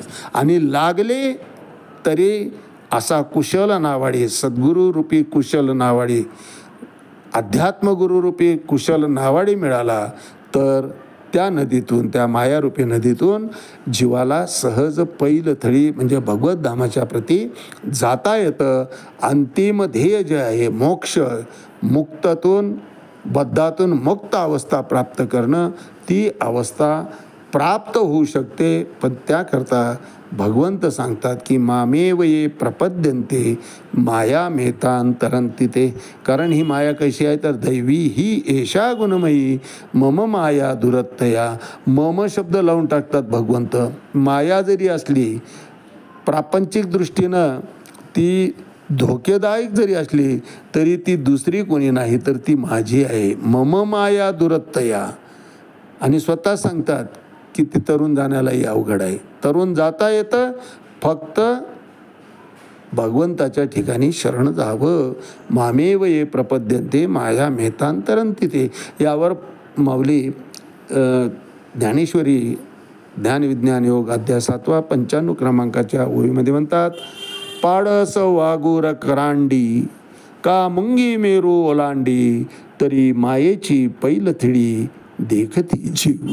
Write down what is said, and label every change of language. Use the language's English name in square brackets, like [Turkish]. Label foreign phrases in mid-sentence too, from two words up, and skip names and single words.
[Marathi] आणि लागले तरी असा कुशल नावाडी, सद्गुरूरूपी कुशल नावाडी, अध्यात्मगुरूरूपी कुशल नावाडी मिळाला तर त्या नदीतून, त्या मायारूपी नदीतून जीवाला सहज पैलथळी म्हणजे भगवत धामाच्या प्रती जाता येतं. अंतिम ध्येय जे आहे मोक्ष, मुक्तातून बद्धातून मुक्त अवस्था प्राप्त करणं, ती अवस्था प्राप्त होऊ शकते. पण त्याकरता भगवंत सांगतात की [Sanskrit] मामेव ये प्रपद्यन्ते माया मेतांतरंती ते. [Marathi] कारण ही माया कशी आहे तर [Sanskrit] दैवी ही एषा गुणमयी मम माया दुरत्तया. [Marathi] मम शब्द लावून टाकतात भगवंत. माया जरी असली, प्रापंचिक दृष्टीनं ती धोकेदायक जरी असली, तरी ती दुसरी कोणी नाही तर ती माझी आहे. [Sanskrit] मम माया दुरत्तया. [Marathi] आणि स्वतः सांगतात की ती तरुण जाण्यालाही अवघड आहे. तरुण जाता येतं, फक्त भगवंताच्या ठिकाणी शरण जावं. [Sanskrit] मामेव ये प्रपद्यन्ते माया मेतांतरंती ते. [Marathi] यावर माऊली ज्ञानेश्वरी ज्ञानविज्ञान योग अध्याय 7 95 क्रमांकाच्या ओळीमध्ये म्हणतात, पाडस वागूर करांडी का मुंगी मेरू ओलांडी तरी मायेची पैलथिडी देखती जीव.